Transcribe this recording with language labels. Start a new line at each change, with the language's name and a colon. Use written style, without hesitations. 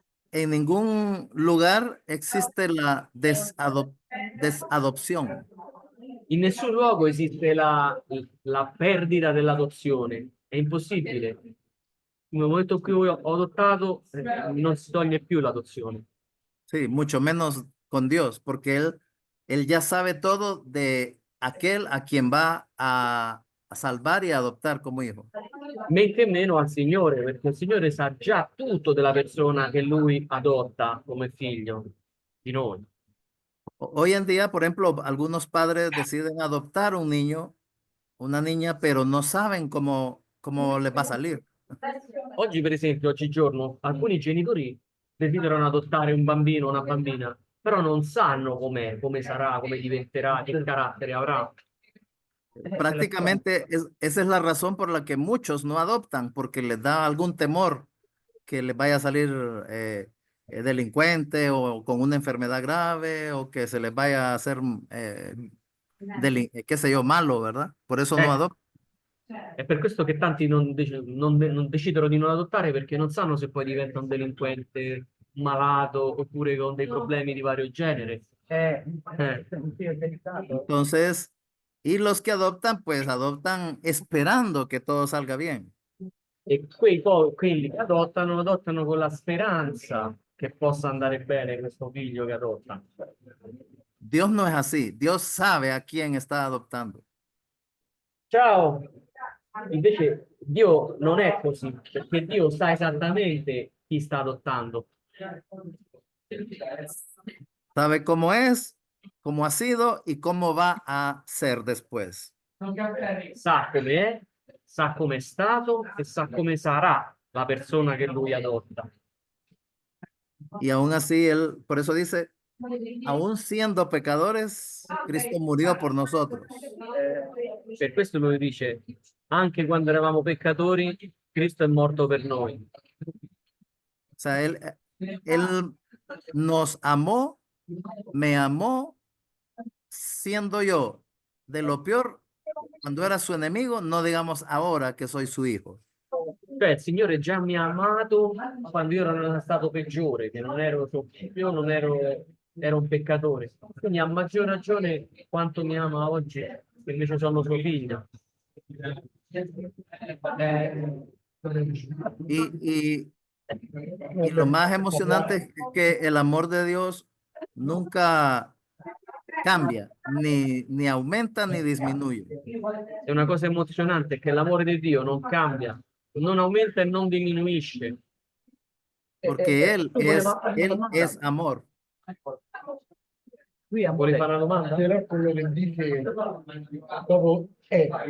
Spanish: En ningún lugar existe la desadopción.
Italian: In nessun luogo esiste la perdita dell'adozione, è impossibile. Nel momento in cui ho adottato, non si toglie più l'adozione.
Spanish: Sí, mucho menos con Dios, porque él ya sabe todo de aquel a quien va a salvar y a adoptar como hijo.
Italian: Men che meno al Signore, perché il Signore sa già tutto della persona che Lui adotta come figlio di noi.
Spanish: Hoy en día, por ejemplo, algunos padres deciden adoptar un niño, una niña, pero no saben cómo les va a salir.
Italian: Oggi, per esempio, oggigiorno, alcuni genitori desiderano adottare un bambino o una bambina, però non sanno com'è, come sarà, come diventerà, che carattere avrà.
Spanish: Prácticamente esa es la razón por la que muchos no adoptan, porque les da algún temor que les vaya a salir delincuente o con una enfermedad grave o que se les vaya a hacer, qué sé yo, malo, ¿verdad? Por eso no adoptan.
Italian: È per questo che tanti non decidono di non adottare perché non sanno se poi diventa un delinquente, un malato oppure con dei problemi di vario genere.
Spanish: Sí, es delicado. Entonces, y los que adoptan, pues adoptan esperando que todo salga bien.
Italian: E quelli che adottano con la speranza che possa andare bene questo figlio che adotta.
Spanish: Dios no es así. Dios sabe a quién está adoptando.
Italian: Ciao! Invece Dio non è così, perché Dio sa esattamente chi sta adottando.
Spanish: Sabe cómo es, cómo ha sido y cómo va a ser después.
Italian: Sa come è, sa come è stato e sa come sarà la persona che lui adotta.
Spanish: Y aún así, él, por eso dice, aún siendo pecadores, Cristo murió por nosotros.
Italian: Per questo lui dice, anche quando eravamo peccatori, Cristo è morto per noi.
Spanish: O sea, él nos amó, me amó, siendo yo de lo peor, cuando era su enemigo, no digamos ahora que soy su hijo.
Italian: Cioè, il Signore già mi ha amato quando io ero stato peggiore, che non ero, io non ero, ero un peccatore. Quindi a maggior ragione quanto mi ama oggi, che invece sono suo figlio.
Spanish: Y, y lo más emocionante es que el amor de Dios nunca cambia, ni aumenta ni disminuye,
Italian: È una cosa emozionante che l'amore di Dio non cambia, non aumenta e non diminuisce.
Spanish: porque
Italian: Tu voleva fare una
Spanish: Él
Italian: domanda?
Spanish: es amor.
Italian: Qui a Vuoi Monte. fare una domanda? Però quello che dice dopo è